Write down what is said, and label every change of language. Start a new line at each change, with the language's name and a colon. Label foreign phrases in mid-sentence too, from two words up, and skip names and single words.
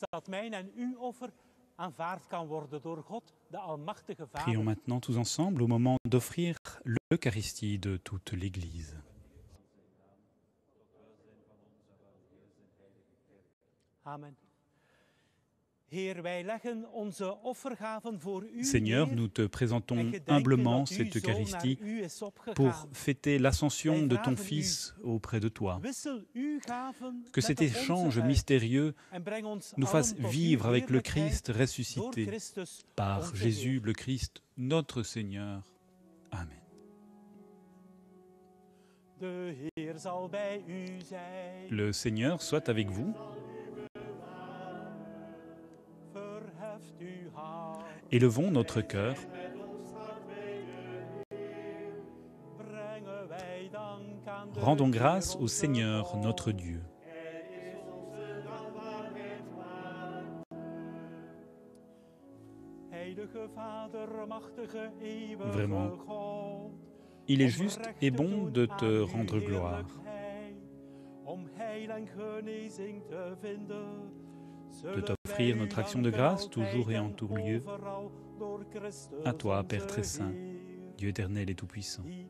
Dutch: dat mijn en uw offer aanvaard kan worden door God, de Almachtige Vader.
French: Prions maintenant tous ensemble au moment d'offrir l'Eucharistie de toute l'Église. Amen.
Dutch: Heer, wij leggen onze offergaven voor u
French: Seigneur,
Dutch: neer
French: nous te présentons
Dutch: en gedenken
French: humblement
Dutch: dat uw
French: cette
Dutch: Zoon
French: Eucharistie
Dutch: naar u is opgegaan.
French: pour fêter l'ascension de ton
Dutch: vragen u,
French: Fils auprès de toi.
Dutch: Wissel uw gaven
French: Que
Dutch: met
French: cet
Dutch: de onze
French: échange
Dutch: uit
French: mystérieux
Dutch: en breng ons
French: nous
Dutch: allen
French: fasse
Dutch: tot uw
French: vivre avec le
Dutch: heerlijkheid
French: Christ
Dutch: door
French: ressuscité
Dutch: Christus,
French: par
Dutch: onze
French: Jésus
Dutch: Heer.
French: le Christ, notre Seigneur. Amen.
Dutch: De Heer zal bij u zijn.
French: Le Seigneur soit avec vous.
Dutch: Verheft uw hart.
French: Élevons notre cœur.
Dutch: Brengen wij dank aan de
French: Rendons
Dutch: Heer
French: grâce au
Dutch: onze
French: Seigneur
Dutch: God.
French: notre Dieu.
Dutch: Heilige Vader, machtige, eeuwige
French: Vraiment.
Dutch: God.
French: Il est juste et bon de te rendre gloire. De t'offrir notre action de grâce toujours et en tout lieu. À toi, Père très saint, Dieu éternel et tout-puissant.